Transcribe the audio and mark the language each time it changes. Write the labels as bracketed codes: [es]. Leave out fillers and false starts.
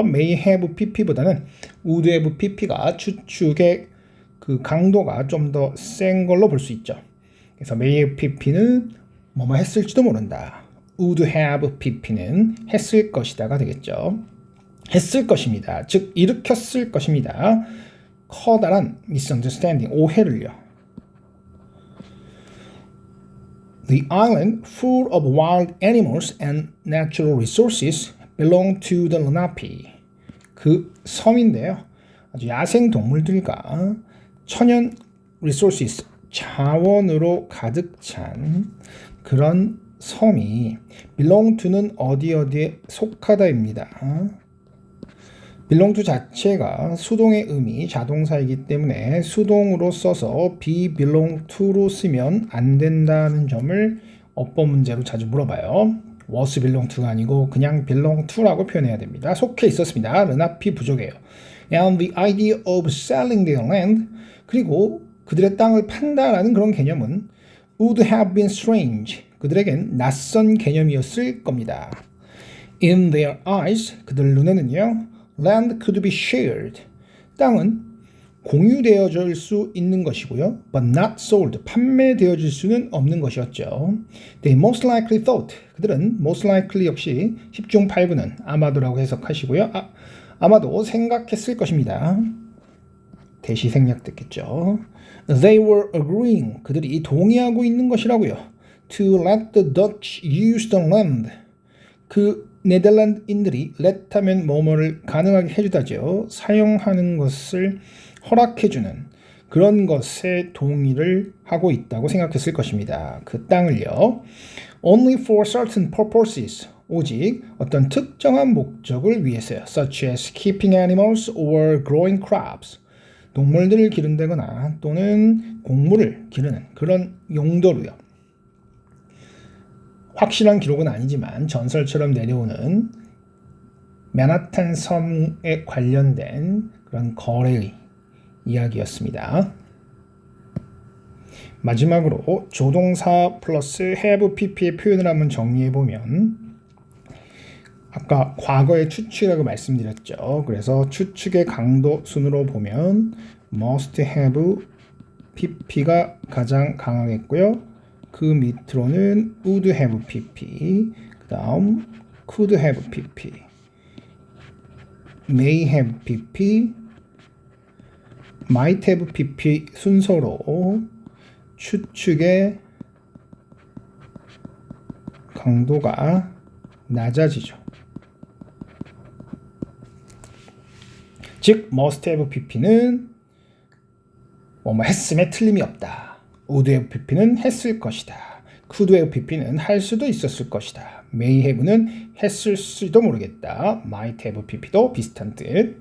[ko] may have pp보다는 would have pp가 추측의 그 강도가 좀 더 센 걸로 볼 수 있죠. 그래서 may have pp는 뭐뭐 했을지도 모른다. would have pp는 했을 것이다가 되겠죠. 했을 것입니다. 즉 일으켰을 것입니다. 커다란 misunderstanding, 오해를요. [en] The island, full of wild animals and natural resources, belonged to the Lenape. [ko] 그 섬인데요. 아주 야생 동물들과 천연 resources, 자원으로 가득 찬 그런 섬이 belong to는 어디에 속하다입니다. belong to 자체가 수동의 의미, 자동사이기 때문에 수동으로 써서 be belong to로 쓰면 안 된다는 점을 어법 문제로 자주 물어봐요. was belong to가 아니고 그냥 belong to라고 표현해야 됩니다. 속해 있었습니다. 르나피 부족이에요. [en] And the idea of selling their land, [ko] 그리고 그들의 땅을 판다라는 그런 개념은 [en] would have been strange, [ko] 그들에겐 낯선 개념이었을 겁니다. [en] In their eyes, [ko] 그들 눈에는요. [en] Land could be shared. [ko] 땅은 공유되어질 수 있는 것이고요. [en] But not sold. [ko] 판매되어질 수는 없는 것이었죠. [en] They most likely thought. [ko] 그들은 most likely 역시 10중 8구는 아마도라고 해석하시고요. 아마도 생각했을 것입니다. 대시 생략됐겠죠. [en] They were agreeing. [ko] 그들이 동의하고 있는 것이라고요. [en] To let the Dutch use the land. [ko] 그 네덜란드인들이 let 하면 뭐뭐를 가능하게 해주다죠. 사용하는 것을 허락해주는 그런 것에 동의를 하고 있다고 생각했을 것입니다. 그 땅을요. [en] Only for certain purposes. [ko] 오직 어떤 특정한 목적을 위해서요. [en] Such as keeping animals or growing crops. [ko] 동물들을 기른다거나 또는 곡물을 기르는 그런 용도로요. 확실한 기록은 아니지만 전설처럼 내려오는 맨하탄 섬에 관련된 그런 거래의 이야기였습니다. 마지막으로 조동사 플러스 have pp의 표현을 한번 정리해보면 아까 과거의 추측이라고 말씀드렸죠. 그래서 추측의 강도 순으로 보면 must have pp가 가장 강하겠고요. 그 밑으로는 would have pp, 그 다음 could have pp, may have pp, might have pp 순서로 추측의 강도가 낮아지죠. 즉 must have pp는 뭐뭐 했음에 틀림이 없다. would have pp는 했을 것이다. could have pp는 할 수도 있었을 것이다. may have는 했을지도 모르겠다. might have pp도 비슷한 뜻.